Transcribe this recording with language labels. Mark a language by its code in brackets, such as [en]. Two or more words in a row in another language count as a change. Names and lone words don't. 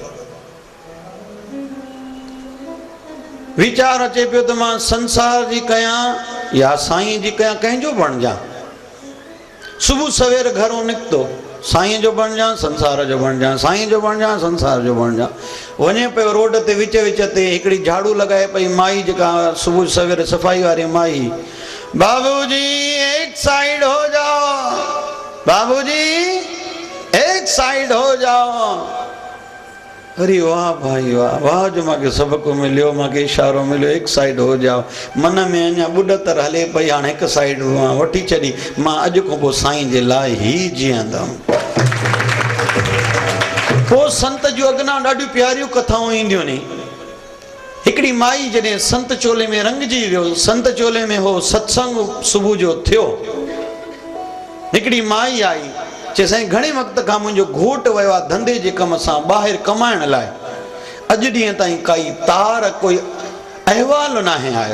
[sd] वीचार अचे पियो त मां संसार जी कयां या साईं जी कयां, कंहिंजो बणिजां। सुबुह सवेर घरों निकितो, साईं जो बणिजां, संसार जो बणिजां, साईं जो बणिजां, संसार जो बणिजां। वञे पियो रोड ते, विच विच ते हिकिड़ी झाड़ू लॻाए पई माई, जेका सुबुह सवेर सफ़ाई वारी माई, [hi] बाबूजी एक साइड हो जाओ, बाबूजी एक साइड हो जाओ। [sd] अरे वाह भाई वाह, वाह जो मूंखे सबक मिलियो, मूंखे इशारो मिलियो, [hi] एक साइड हो जाओ। [sd] मन में अञा ॿुॾतर हले पई, हाणे हिकु साइड वठी छॾी, मां अॼु खां पोइ साईं जे लाइ ई जीअंदमि। पोइ संत जूं अॻिना ॾाढियूं प्यारियूं कथाऊं ईंदियूं नी। हिकिड़ी माई जॾहिं संत चोले में रंगजी वियो, संत चोले में हो सत्संग सुबुह जो थियो, हिकिड़ी माई आई, चए साईं घणे वक़्त खां मुंहिंजो घोट वियो आहे धंधे जे कम सां ॿाहिरि कमाइण लाइ, अॼु ॾींहं ताईं काई तार कोई अहवाल न आहे आयो।